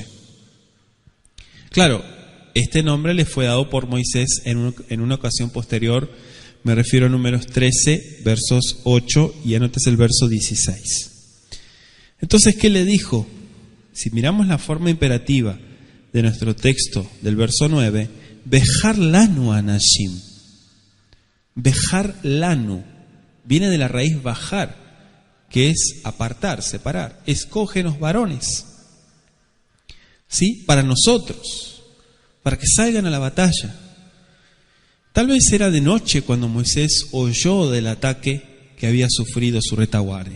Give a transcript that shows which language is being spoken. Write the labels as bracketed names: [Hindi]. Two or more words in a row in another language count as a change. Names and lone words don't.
[Spanish] Claro, este nombre le fue dado por Moisés en una ocasión posterior. Me refiero a Números 13, versos 8 y anotes el verso 16. Entonces, ¿qué le dijo? Si miramos la forma imperativa de nuestro texto del verso 9, [Hebrew] בחר לנו אנשים. בחר לנו [Spanish] viene de la raíz bajar, que es apartar, separar. Escógenos varones, ¿sí? Para nosotros, para que salgan a la batalla. Tal vez era de noche cuando Moisés oyó del ataque que había sufrido su retaguardia.